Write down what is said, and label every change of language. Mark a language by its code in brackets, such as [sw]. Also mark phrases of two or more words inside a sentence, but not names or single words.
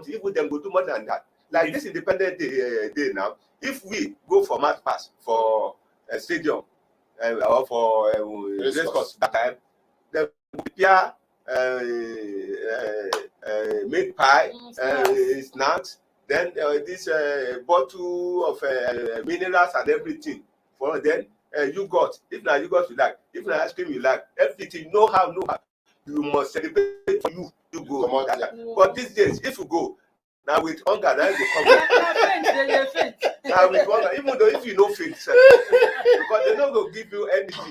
[pcm] Even them go do more than that. Like this independent day now, if we go for match pass for a stadium or for race course that time, they will prepare meat pie, snacks, then this bottle of minerals and everything. For then yogurt, if na yogurt you like, if na ice cream you like, everything. No how, you must celebrate for you. You go. But these days, if you go now with hunger, now you go come. Now with hunger, even though if you no faint, because they no go give you anything.